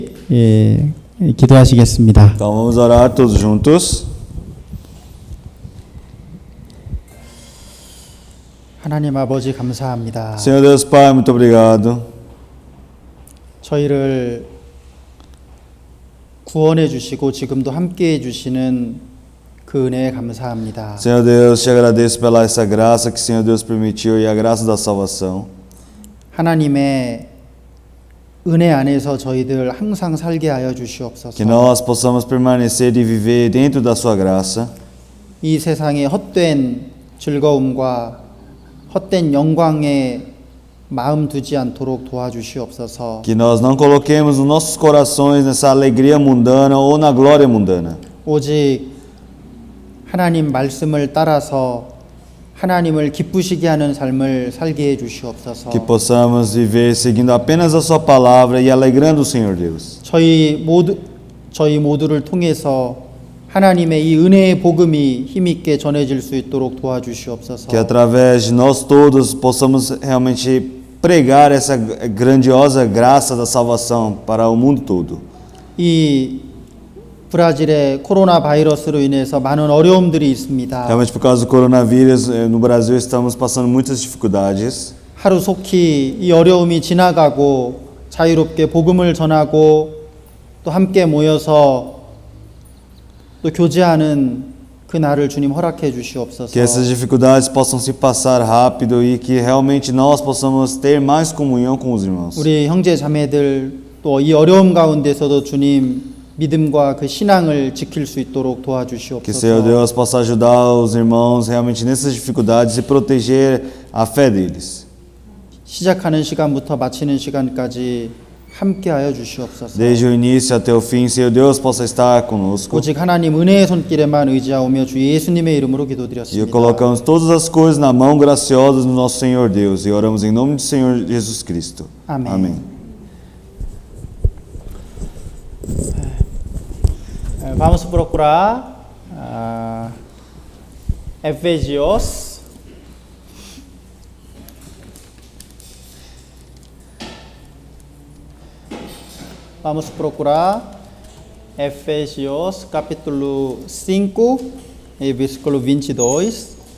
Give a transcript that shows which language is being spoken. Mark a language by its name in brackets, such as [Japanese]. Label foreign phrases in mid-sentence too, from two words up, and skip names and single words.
[Korean] 기도하시겠습니다. [Portuguese] Então vamos orar todos juntos. [Korean] 하나님 아버지 감사합니다. [Portuguese] Senhor Deus Pai, muito obrigado. [Korean] 저희를 구원해 주시고 지금도 함께 해 주시는 그 은혜에 감사합니다. [Portuguese] Senhor Deus, te agradeço pela essa graça que o Senhor Deus permitiu e a graça da salvação. [Korean] 하나님의 은혜 안에서 저희들 항상 살게 하여 주시옵소서. [Portuguese] Que nós possamos permanecer e viver dentro da sua graça. [Korean] 이 세상의 헛된 즐거움과 헛된 영광에 마음 두지 않도록 도와주시옵소서. [Portuguese] Que nós não coloquemos os nossos corações nessa alegria mundana ou na glória mundana. [Korean] 오직 하나님 말씀을 따라서 하나님을 기쁘시게 하는 삶을 살게 해 주시옵소서. [Portuguese] Que possamos viver seguindo apenas a sua palavra e alegrando o Senhor Deus. [Korean] 저희 모두를 통해서 하나님의 이 은혜의 복음이 힘있게 전해질 수 있도록 도와주시옵소서. [Portuguese] Que através de nós todos possamos realmente pregar essa grandiosa graça da salvação para o mundo todo. [Korean] 이 브라질의 코로나 바이러스로 인해서 많은 어려움들이 있습니다. [Portuguese] Realmente por causa do coronavírus no Brasil estamos passando muitas dificuldades. [Korean] 하루속히 이 어려움이 지나가고 자유롭게 복음을 전하고 또 함께 모여서 또 교제하는 그 날을 주님 허락해 주시옵소서. [Portuguese] Que essas dificuldades possam se passar rápido e que realmente nós possamos ter mais comunhão com os irmãos. [Korean] 우리 형제 자매들 또 이 어려움 가운데서도 주님 믿음과 그 신앙을 지킬 수 있도록 [Portuguese] Que [Korean] 도와주시옵소서. [Portuguese] Senhor Deus possa ajudar os irmãos realmente nessas dificuldades e proteger a fé deles. [Korean] 시작하는 시간부터 마치는 시간까지 함께하여 주시옵소서. [Portuguese] Desde o início até o fim, Senhor Deus possa estar conosco. [Korean] 오직 하나님 은혜의 손길에만 의지하오며 주 예수님의 이름으로 [Portuguese] E [Korean] 기도드렸습니다. [Portuguese] colocamos todas as coisas na mão graciosa do nosso Senhor Deus e oramos em nome do Senhor Jesus Cristo. Amém. Amém. Vamos procurar Efésios Vamos procurar Efésios capítulo 5 e versículo 22.